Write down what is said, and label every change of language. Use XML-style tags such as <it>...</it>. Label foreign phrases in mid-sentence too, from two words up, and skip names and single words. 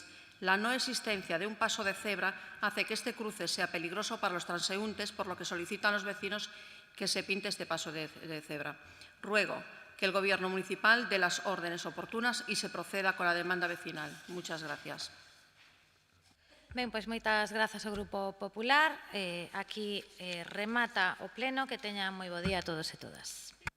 <es>La no existencia de un paso de cebra hace que este cruce sea peligroso para los transeúntes, por lo que solicitan los vecinos que se pinte este paso de cebra. Ruego que el Gobierno municipal dé las órdenes oportunas y se proceda con la demanda vecinal. Muchas gracias.</es> <gl>Ben, pois moitas grazas ao Grupo Popular. Aquí remata o pleno. Que teñan moi bo día a todos e todas.</gl>